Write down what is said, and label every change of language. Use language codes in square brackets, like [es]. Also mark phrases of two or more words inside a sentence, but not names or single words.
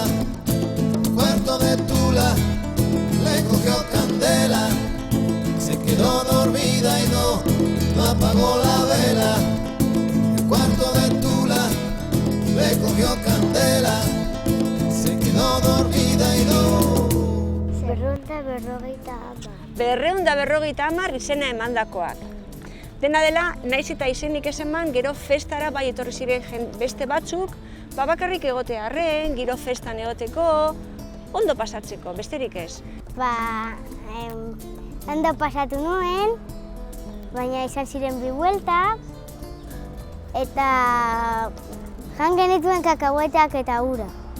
[es] El cuarto de Tula le cogió candela, se quedó dormida y no apagó la vela. El cuarto de Tula le cogió candela, se quedó dormida y no. [eu] 250 izena emandakoak. Dena dela, naiz eta izenik ez eman, gero festara bai etorri ziren beste batzuk, bakarrik egotearren, gero festan egoteko, ondo pasatzeko, besterik ez. Ondo pasatu nuen, baina izan ziren 2 bueltak, eta jan genituen kakahuetak eta ura.